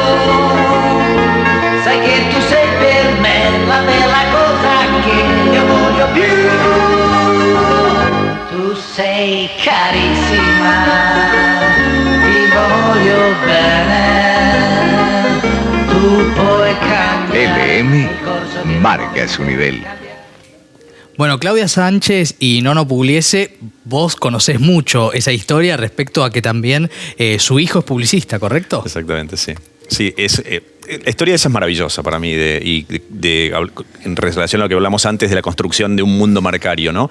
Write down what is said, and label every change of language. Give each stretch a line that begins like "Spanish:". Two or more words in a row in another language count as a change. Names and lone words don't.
Italian: Sai che tu sei per me la bella cosa che io voglio più. Tu sei carissima, ti voglio bene. Tu puoi cambiare
Spanish: LM marca su nivel. Bueno, Claudia Sánchez y Nono Pugliese, vos conocés mucho esa historia respecto a que también su hijo es publicista, ¿correcto? Exactamente, sí. Sí, la historia esa es maravillosa para mí en relación a lo que hablamos antes de la construcción de un mundo marcario, ¿no?